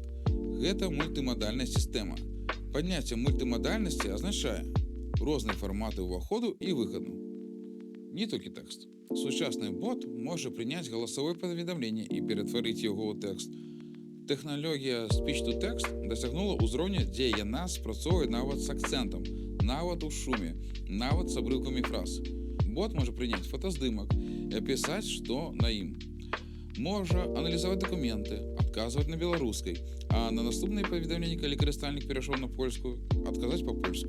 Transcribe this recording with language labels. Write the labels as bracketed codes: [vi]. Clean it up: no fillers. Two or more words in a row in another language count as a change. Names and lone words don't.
[be] Гэта мультымадальная сістэма. Падняцце мультымадальнасці азначае розныя фарматы ўваходу і выхаду. Не толькі тэкст. Сучасны бот можа прыняць галасавое паведамленне і ператварыць яго ў тэкст. Тэхналогія [en] speech-to-text [be] дасягнула ўзроўня, дзе яна спрацоўвае нават з акцэнтам, нават у шуме, нават з абрыўкамі фраз. Бот можа прыняць фотаздымак і апісаць, што на ім. Можа аналізаваць дакументы, адказваць на беларускай, а на наступнае паведамленне, калі карыстальнік перайшоў на польскую, адказаць па-польску.